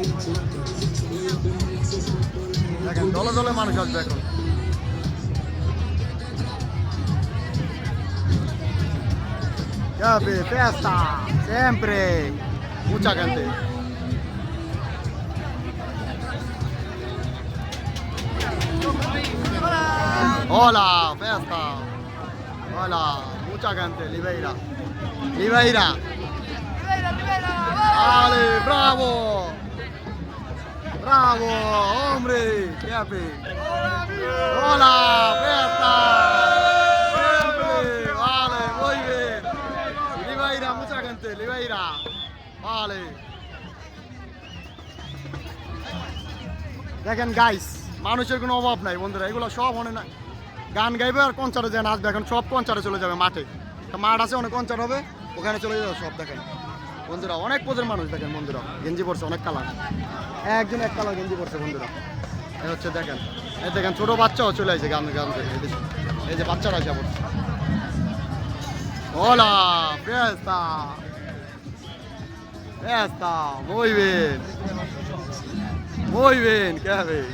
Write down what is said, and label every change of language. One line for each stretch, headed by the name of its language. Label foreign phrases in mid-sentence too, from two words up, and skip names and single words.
Bangla: দেখেন দলে দলে মানুষ আসবে এখন।
Spanish: Cabe, fiesta, siempre, mucha gente. Hola, fiesta. Hola, mucha gente, Libeira. Libeira. ¡Ale, bravo! ¡Bravo, hombre! ¿Qué hace? ¡Hola, fiesta! ¡Siempre! ¡Vale, muy bien! Libeira, mucha gente, Libeira. ¡Vale!
Bangla: দেখেন গাইস, মানুষের কোনো অভাব নাই বন্ধুরা, এগুলো সব মনে না গান গাইবে আর কনসার্টে যে নাচবে। এখন সব কনসার্টে চলে যাবে মাঠে, মাঠ আছে অনেক কনসার্ট হবে, ওখানে চলে যাবে সব। দেখেন বন্ধুরা অনেক পদের মানুষ দেখেন বন্ধুরা, গেঞ্জি পরছে অনেক কালার, একজন এক কালার গেঞ্জি পরছে বন্ধুরা। এই হচ্ছে দেখেন, এই দেখেন ছোট বাচ্চাও চলে আসছে গান গান থেকে, এই যে বাচ্চারা আসে পড়ছে।
Spanish: Hola, fiesta, fiesta, muy bien, muy bien, ¿qué hace?